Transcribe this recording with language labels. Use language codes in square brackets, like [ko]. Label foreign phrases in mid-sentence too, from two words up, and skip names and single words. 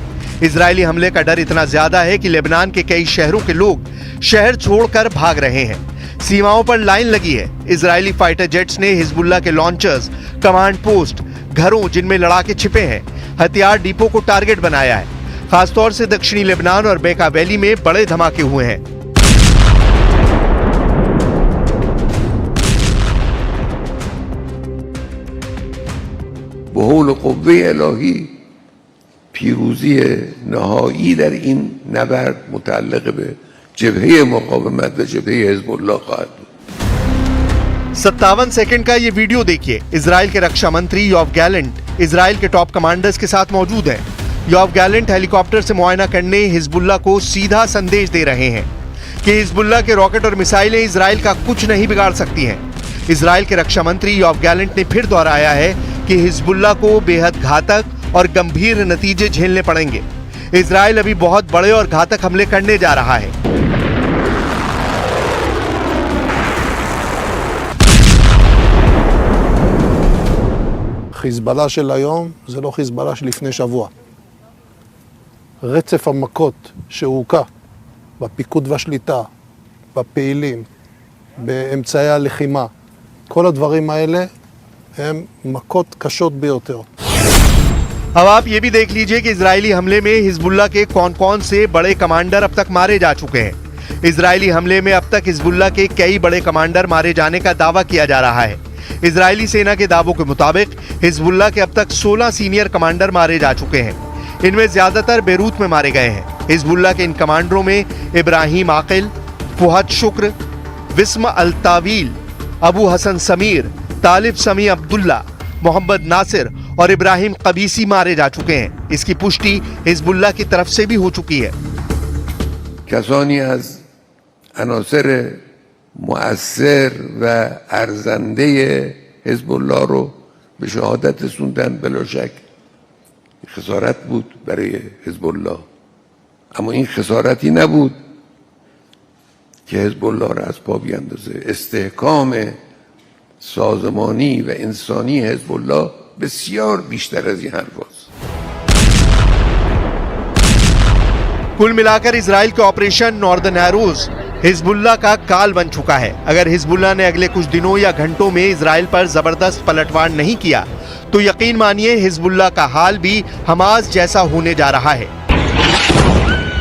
[hi] इजरायली हमले का डर इतना ज्यादा है कि लेबनान के कई शहरों के लोग शहर छोड़कर भाग रहे हैं। सीमाओं पर लाइन लगी है। इजरायली [en] fighter jets [hi] ने हिजबुल्लाह के लॉन्चर्स, [en] command post, [hi] घरों जिनमें लड़ाके छिपे हैं, हथियार डिपो को टारगेट बनाया है। खासतौर से दक्षिणी लेबनान और बेका वैली में बड़े धमाके हुए हैं। [fa] بحول قوه الهی پیروزی نهایی در این نبرد متعلق به جبهه مقاومت و جبهه حزب الله خواهد بود. [hi] 57 सेकंड का ये वीडियो देखिए। इजराइल के रक्षा मंत्री योव गैलेंट इजराइल के टॉप कमांडर्स के साथ मौजूद हैं। योआव गैलेंट हेलीकॉप्टर से मुआयना करने हिजबुल्ला को सीधा संदेश दे रहे हैं कि हिजबुल्ला के रॉकेट और मिसाइलें इजराइल का कुछ नहीं बिगाड़ सकती हैं। इजराइल के रक्षा मंत्री योआव गैलेंट ने फिर दोहराया है कि हिजबुल्ला को बेहद घातक और गंभीर नतीजे झेलने पड़ेंगे। इजराइल अभी बहुत बड़े और घातक हमले करने जा रहा है। [he] חיזבאללה של היום זה לא חיזבאללה שלפני שבוע. רצף המכות שהוקע בפיקוד והשליטה, בפעילים, באמצעי הלחימה, כל הדברים האלה הם מכות קשות ביותר. [hi] अब आप ये भी देख लीजिए कि इजरायली हमले में हिजबुल्ला के कौन कौन से बड़े कमांडर अब तक मारे जा चुके हैं। इजरायली हमले में अब तक हिजबुल्ला के कई बड़े कमांडर मारे जाने का दावा किया जा रहा है। इजरायली सेना के दावों के मुताबिक हिजबुल्ला के अब तक 16 [en] senior commander [hi] मारे जा चुके हैं। इनमें ज्यादातर बेरूत में मारे गए हैं। हिजबुल्ला के इन कमांडरों में इब्राहिम आकिल, फुहद शुक्र, विस्म अल तावील, अबू हसन समीर, तालिब समी अब्दुल्ला, मोहम्मद नासिर और इब्राहिम कबीसी मारे जा चुके हैं। इसकी पुष्टि हिजबुल्ला की तरफ से भी हो चुकी है। [fa] کسانی از عناصر مؤثر و ارزنده حزب الله رو به شهادت رسوندن. بلا شک خسارت بود برای حزب الله، اما این خسارتی نبود که حزب الله را از پا بیاندازه. استحکام سازمانی و انسانی حزب الله بسیار بیشتر از این حرفاست. [hi] कुल मिलाकर इजराइल के ऑपरेशन नॉर्दर्न एरोज हिजबुल्ला का काल बन चुका है। अगर हिजबुल्ला ने अगले कुछ दिनों या घंटों में इजराइल पर जबरदस्त पलटवार नहीं किया तो यकीन मानिए हिजबुल्ला का हाल भी हमास जैसा होने जा रहा है।